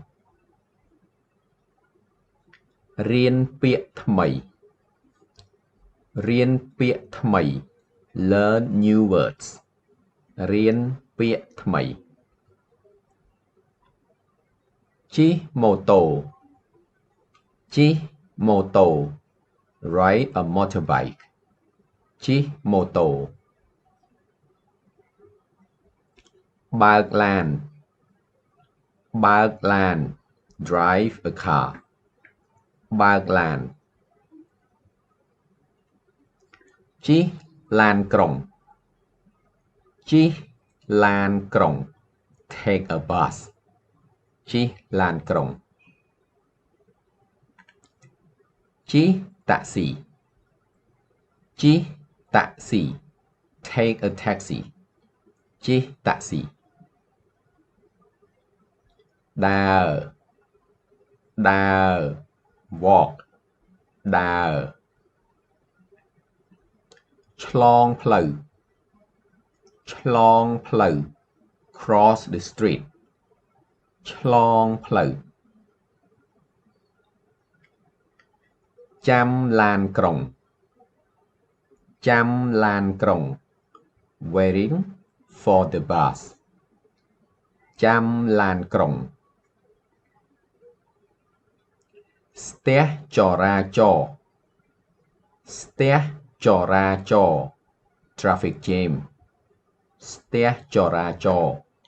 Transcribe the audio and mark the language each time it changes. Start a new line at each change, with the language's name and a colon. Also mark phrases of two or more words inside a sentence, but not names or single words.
Khmer: រៀនពាក្យថ្មីរៀនពាក្យថ្មី
English: learn new words
Khmer: រៀនពាក្យថ្មី ជិះម៉ូតូជិះម៉ូតូ
English: ride a motorbike
Khmer: ជិះម៉ូតូបើកឡានបើកឡាន
English: drive a car
Khmer: បើកឡាន ជិះឡានក្រុងជិះឡានក្រុង
English: take a bus
Khmer: ជិះឡានក្រុង ជិះតាក់ស៊ីជិះតាក់ស៊ី
English: take a taxi
Khmer: ជិះតាក់ស៊ីដើរដើរ walk ដើរ ឆ្លងផ្លូវឆ្លងផ្លូវ
English: cross the street
Khmer: ឆ្លងផ្លូវចាំឡានក្រុងចាំឡានក្រុង
English: waiting for the bus
Khmer: ចាំឡានក្រុង ស្ទះចរាចរណ៍ស្ទះចរាចរណ៍
English: traffic jam
Khmer: ស្ទះចរាចរណ៍